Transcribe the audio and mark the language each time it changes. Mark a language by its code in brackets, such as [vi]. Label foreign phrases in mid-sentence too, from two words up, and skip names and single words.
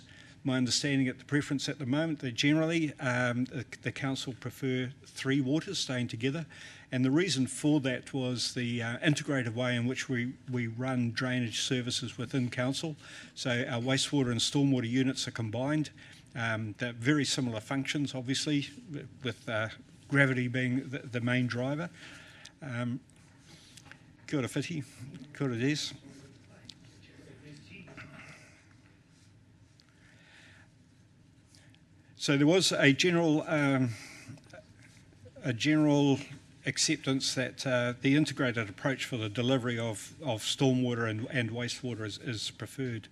[en] My understanding at the preference at the moment that generally the council prefer 3 waters staying together, and the reason for that was the integrated way in which we run drainage services within council. So our wastewater and stormwater units are combined. They're very similar functions, obviously, with gravity being the main driver. [mi] Kia ora whiti, kia ora des. [en] So there was a general acceptance that the integrated approach for the delivery of stormwater and wastewater is preferred.